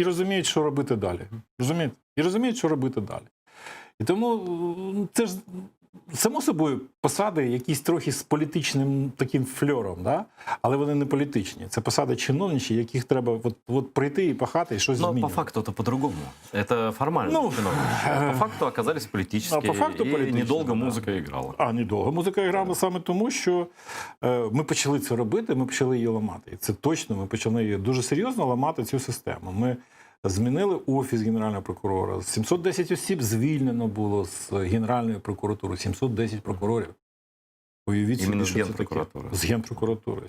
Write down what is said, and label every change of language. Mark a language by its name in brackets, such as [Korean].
[Ukrainian] І розуміють, що робити далі. Розумієте? І розуміють, що робити далі. І тому це ж, само собою, посади якісь трохи з політичним таким фльором, да? Але вони не політичні. Це посади чиновничі, яких треба прийти і пахати, і щось змінювати. [Russian] Но по факту это по-другому. Это формально чиновничьи. По факту оказались политические, и недолго музика играла. [Ukrainian] Недовго музика грала саме тому, що ми почали це робити, ми почали її ламати. І це точно, ми почали її дуже серйозно ламати, цю систему. Ми змінили офіс Генерального прокурора. 710 осіб звільнено було з Генеральної прокуратури. 710 прокурорів. Уявіть собі, що це таке. З Генпрокуратури.